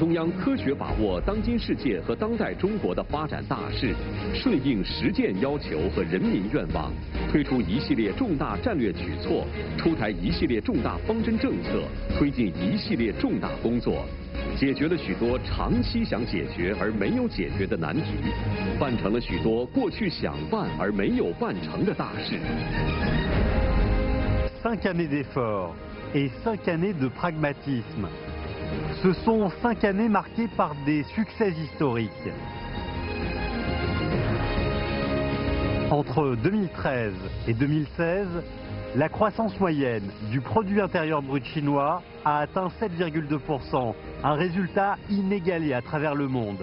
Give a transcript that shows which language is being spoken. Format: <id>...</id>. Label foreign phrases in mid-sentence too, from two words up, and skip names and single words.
<zh>中央科学把握当今世界和当代中国的发展大势，顺应实践要求和人民愿望，推出一系列重大战略举措，出台一系列重大方针政策，推进一系列重大工作，解决了许多长期想解决而没有解决的难题，办成了许多过去想办而没有办成的大事。</zh> <fr>5 années d'efforts et 5 années de pragmatisme. Ce sont 5 années marquées par des succès historiques. Entre 2013 et 2016, la croissance moyenne du produit intérieur brut chinois a atteint 7,2%, un résultat inégalé à travers le monde.</fr>